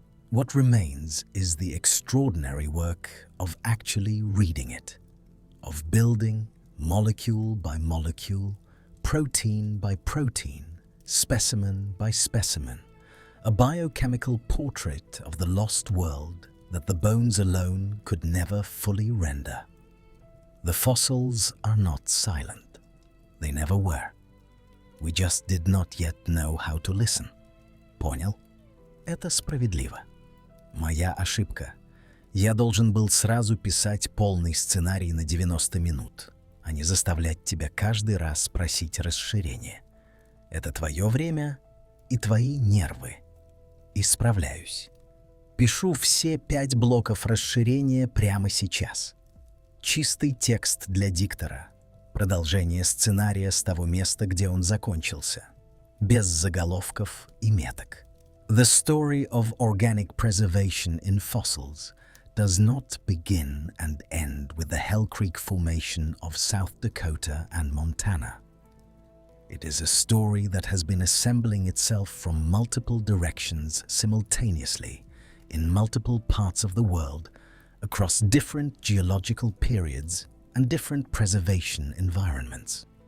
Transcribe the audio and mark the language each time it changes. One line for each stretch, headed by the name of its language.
English: What remains is the extraordinary work of actually reading it, of building, molecule by molecule, protein by protein, specimen by specimen, a biochemical portrait of the lost world that the bones alone could never fully render. The fossils are not silent. They never were. We just did not yet know how to listen.
Russian: Понял? Это справедливо. Моя ошибка. Я должен был сразу писать полный сценарий на 90 минут, а не заставлять тебя каждый раз просить расширения. Это твое время и твои нервы. Исправляюсь. Пишу все 5 блоков расширения прямо сейчас. Чистый текст для диктора. Продолжение сценария с того места, где он закончился. Без заголовков и меток.
English: The story of organic preservation in fossils does not begin and end with the Hell Creek Formation of South Dakota and Montana. It is a story that has been assembling itself from multiple directions simultaneously in multiple parts of the world, across different geological periods and different preservation environments.